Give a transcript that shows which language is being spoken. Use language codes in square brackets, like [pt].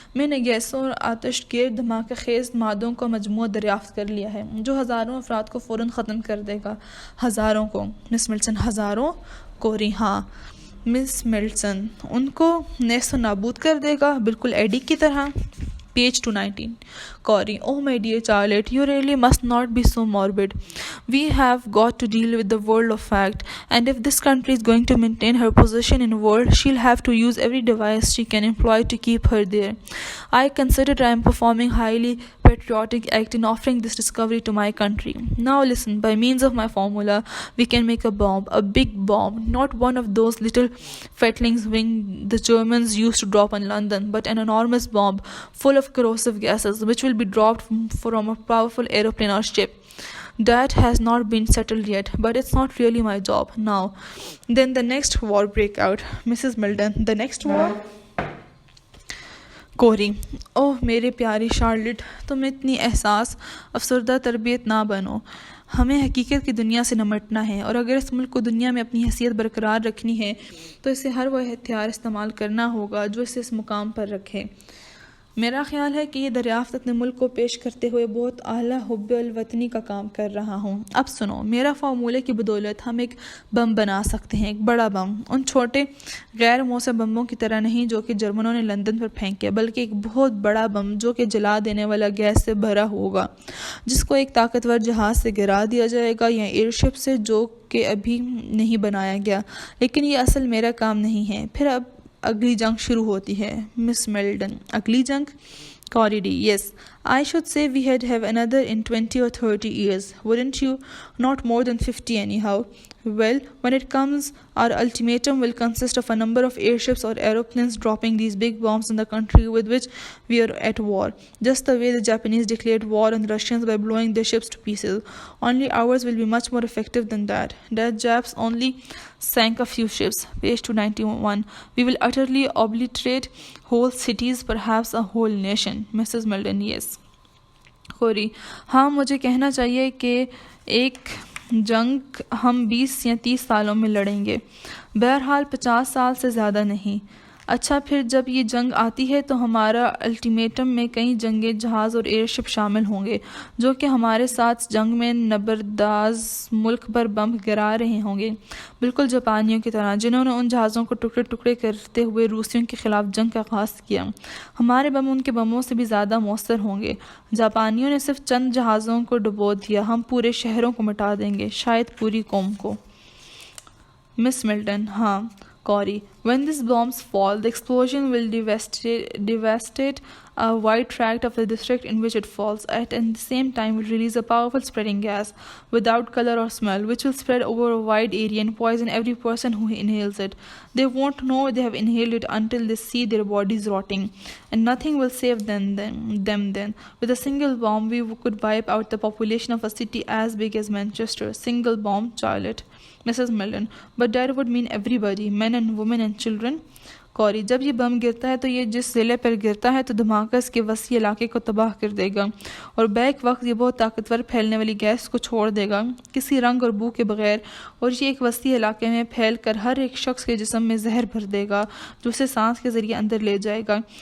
[hi] मैंने गैसों और आतशगेर धमाका खेज़ मादों का मजमूआ दरियाफ्त कर लिया है जो हज़ारों अफराद को फ़ौरन ख़त्म कर देगा। हज़ारों को? मिस मिल्टन, हज़ारों? कोरी, हाँ। मिस मिल्टन, उनको नेस्त नाबूद कर देगा, बिल्कुल एडी की तरह। Page 219. [en] Corey, oh my dear Charlotte, you really must not be so morbid. We have got to deal with the world of fact, and if this country is going to maintain her position in the world, she'll have to use every device she can employ to keep her there. I consider I am performing highly patriotic act in offering this discovery to my country. Now listen, by means of my formula, we can make a bomb, a big bomb, not one of those little fatlings wing the Germans used to drop on London, but an enormous bomb full of corrosive gases, which will be dropped from a powerful aeroplane or ship. That has not been settled yet, but it's not really my job now. Then the next war break out. Mrs. Milton, the next war? [hi] कोरी, ओह मेरे प्यारी Charlotte, तुम इतनी एहसास अफसरदा तरबियत ना बनो। हमें हकीकत की दुनिया से निपटना है, और अगर इस मुल्क को दुनिया में अपनी हैसियत बरकरार रखनी है तो इसे हर वह हथियार इस्तेमाल करना होगा जो इसे इस मुकाम पर रखे। मेरा ख्याल है कि ये दरियाफ्त अपने मुल्क को पेश करते हुए बहुत आला हुब्बुल वतनी का काम कर रहा हूँ। अब सुनो, मेरा फार्मूले की बदौलत हम एक बम बना सकते हैं, एक बड़ा बम, उन छोटे गैर मौसम बमों की तरह नहीं जो कि जर्मनों ने लंदन पर फेंके, बल्कि एक बहुत बड़ा बम जो कि जला देने वाला गैस से भरा होगा, जिसको एक ताकतवर जहाज़ से गिरा दिया जाएगा या एयरशिप से, जो कि अभी नहीं बनाया गया। लेकिन ये असल मेरा काम नहीं है। फिर अब अगली जंग शुरू होती है। मिस मिल्टन, अगली जंग? [en] Corey, yes. I should say we have another in 20 or 30 years, wouldn't you? Not more than 50 anyhow. Well, when it comes, our ultimatum will consist of a number of airships or aeroplanes dropping these big bombs in the country with which we are at war, just the way the Japanese declared war on the Russians by blowing their ships to pieces. Only ours will be much more effective than that. The Japs only sank a few ships. Page 291. We will utterly obliterate whole cities, perhaps a whole nation. Mrs. Milton, yes. [hi] Corey, हाँ, मुझे कहना चाहिए कि एक जंग हम 20 या 30 सालों में लड़ेंगे, बहरहाल 50 साल से ज़्यादा नहीं। अच्छा, फिर जब ये जंग आती है तो हमारा अल्टीमेटम में कई जंगे जहाज़ और एयरशिप शामिल होंगे जो कि हमारे साथ जंग में नबरदाज मुल्क पर बम गिरा रहे होंगे, बिल्कुल जापानियों की तरह जिन्होंने उन जहाज़ों को टुकड़े टुकड़े करते हुए रूसियों के ख़िलाफ़ जंग का आगाज़ किया। हमारे बम उनके बमों से भी ज़्यादा मौसर होंगे। जापानियों ने सिर्फ चंद जहाज़ों को डुबो दिया, हम पूरे शहरों को मिटा देंगे, शायद पूरी कौम को। मिस मिल्टन, हाँ। [en] Corey, when these bombs fall, the explosion will devastate a wide tract of the district in which it falls. At the same time, will release a powerful spreading gas without color or smell, which will spread over a wide area and poison every person who inhales it. They won't know they have inhaled it until they see their bodies rotting, and nothing will save them then. With a single bomb, we could wipe out the population of a city as big as Manchester. Single bomb, Charlotte. Mrs. Milton, but that would mean everybody, men and women and children. [hi] कौरी, जब ये बम गिरता है तो ये जिस ज़िले पर गिरता है तो धमाका इसके वसी इलाके को तबाह कर देगा और बैक वक्त ये बहुत ताकतवर फैलने वाली गैस को छोड़ देगा किसी रंग और बू के बगैर, और ये एक वसी इलाके में फैल कर हर एक शख्स के जिस्म में जहर भर देगा जो उसे सांस के ज़रिए अंदर ले जाएगा।